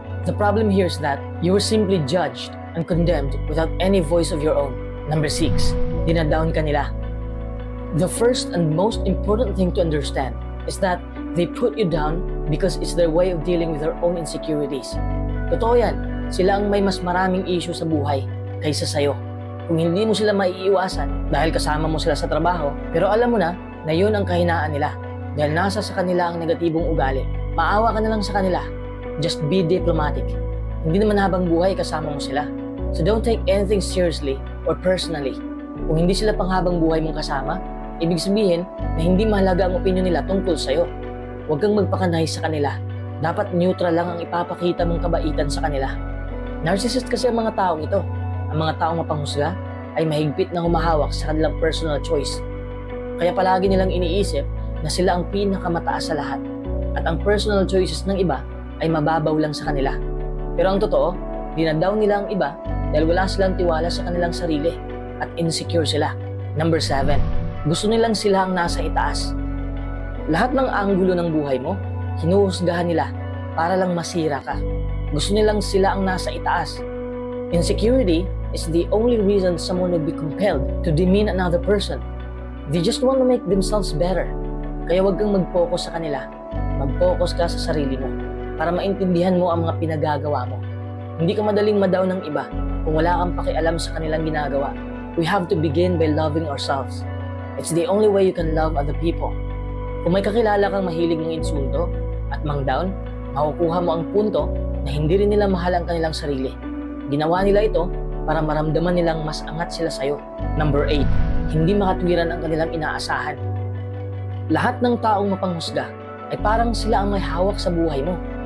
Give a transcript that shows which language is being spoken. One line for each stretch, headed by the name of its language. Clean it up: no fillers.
English: The problem here is that you were simply judged and condemned without any voice of your own. Number 6,
Filipino: dinadown ka nila.
English: The first and most important thing to understand is that they put you down because it's their way of dealing with their own insecurities.
Filipino: Totoo yan, sila ang may mas maraming issue sa buhay kaysa sa'yo. Kung hindi mo sila maiiwasan dahil kasama mo sila sa trabaho, pero alam mo na yun ang kahinaan nila dahil nasa sa kanila ang negatibong ugali. Maawa ka na lang sa kanila.
English: Just be diplomatic.
Filipino: Hindi naman habang buhay kasama mo sila.
English: So don't take anything seriously or personally.
Filipino: Kung hindi sila pang habang buhay mong kasama, ibig sabihin na hindi mahalaga ang opinion nila tungkol sa'yo. Huwag kang magpakanay sa kanila. Dapat neutral lang ang ipapakita mong kabaitan sa kanila. Narcissist kasi ang mga taong ito. Ang mga taong mapanghusga ay mahigpit na humahawak sa kanilang personal choice. Kaya palagi nilang iniisip na sila ang pinakamataas sa lahat. At ang personal choices ng iba ay mababaw lang sa kanila. Pero ang totoo, dinadown nila ang iba dahil wala silang tiwala sa kanilang sarili at insecure sila. Number 7, gusto nilang sila ang nasa itaas. Lahat ng anggulo ng buhay mo, hinuhusgahan nila para lang masira ka. Gusto nilang sila ang nasa itaas.
English: Insecurity is the only reason someone would be compelled to demean another person. They just want to make themselves better.
Filipino: Kaya huwag kang mag-focus sa kanila. Mag-focus ka sa sarili mo para maintindihan mo ang mga pinagagawa mo. Hindi ka madaling madown ng iba kung wala kang pakialam sa kanilang ginagawa.
English: We have to begin by loving ourselves. It's the only way you can love other people.
Filipino: Kung may kakilala kang mahilig ng insulto at mang-down, makukuha mo ang punto na hindi rin nila mahal ang kanilang sarili. Ginawa nila ito para maramdaman nilang mas angat sila sa'yo. Number 8, hindi makatwiran ang kanilang inaasahan. Lahat ng taong mapanghusga ay parang sila ang may hawak sa buhay mo.